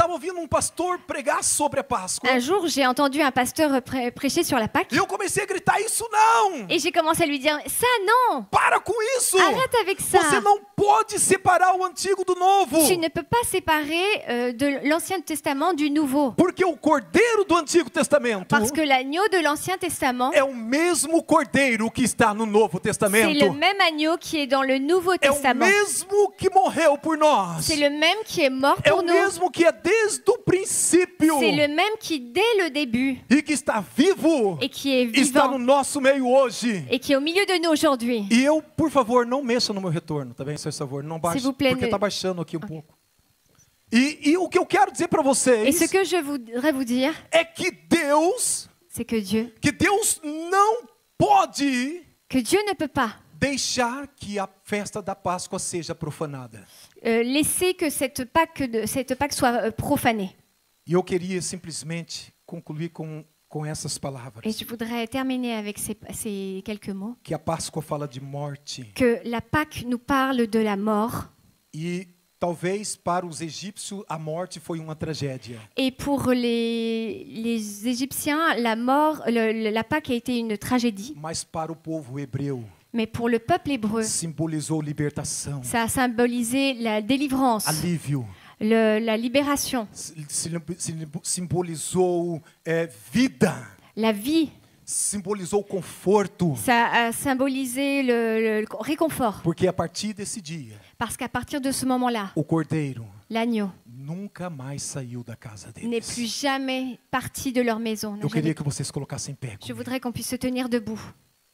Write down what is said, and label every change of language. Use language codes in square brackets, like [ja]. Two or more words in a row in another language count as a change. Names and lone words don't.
[pt] estava ouvindo pastor pregar sobre a Páscoa. [fr] Un jour, j'ai entendu un pasteur prêcher sur la Pâque [pt] E eu comecei a gritar, isso não! [fr] et j'ai commencé à lui dire, ça non, [pt] Para com isso! [fr] arrête avec ça. [pt] Você não pode separar o Antigo do Novo. [fr] Tu ne peux pas séparer de l'Ancien Testament du Nouveau. [pt] Porque o cordeiro do Antigo Testamento [fr] Parce que l'agneau de l'Ancien Testament, [pt] é o mesmo cordeiro que está no Novo [fr] c'est [pt] Testamento. [fr] le même agneau qui est dans le Nouveau [pt] É o [fr] Testament. [pt] mesmo que morreu por nós. [fr] C'est le même qui est mort [pt] É [fr] pour [pt] o [fr] nous. [pt] mesmo que é desde o princípio [fr] C'est le même qui, dès le début, [pt] e que está vivo, [fr] et qui est [pt] está no [fr] vivant, [pt] nosso meio hoje. [fr] et qui est au milieu de nous aujourd'hui. [pt] E eu, por favor, não mexa no meu retorno, tá bem? Por favor, não baixe, [fr] S'il vous plaît, [pt] porque [fr] ne- [pt] está baixando aqui um pouco. E o que eu quero dizer para [fr] Et [pt] vocês [fr] ce que je voudrais vous dire, [pt] é que Deus [fr] c'est que Dieu [pt] não pode [fr] ne peut pas [pt] deixar que a festa da Páscoa seja profanada. [fr] laisser que cette Pâque soit profanée. [pt] E eu queria simplesmente concluir com essas [fr] Et [pt] palavras. [fr] je voudrais terminer avec ces quelques mots. [pt] Que a Páscoa fala de morte. [fr] Que la Pâque nous parle de la mort. [pt] E talvez para os egípcios a morte foi uma tragédia. [fr] Et pour les Égyptiens, la mort, la Pâque a été une tragédie. [pt] Mas para o povo hebreu [fr] Mais pour le peuple hébreu, [pt] simbolizou libertação, [fr] ça a symbolisé la délivrance, [pt] alívio, [fr] la libération, [pt] simbolizou vida, [fr] la vie. [pt] simbolizou conforto, [fr] Ça a symbolisé le réconfort. [pt] porque a partir desse dia [fr] Parce qu'à partir de ce moment-là, [pt] o cordeiro [fr] l'agneau [pt] nunca mais saiu da casa [fr] n'est [pt] deles. [fr] plus jamais parti de leur maison. [pt] Eu queria que vocês colocassem em pé [fr] Je [pt] comigo. [fr] voudrais qu'on puisse se tenir debout.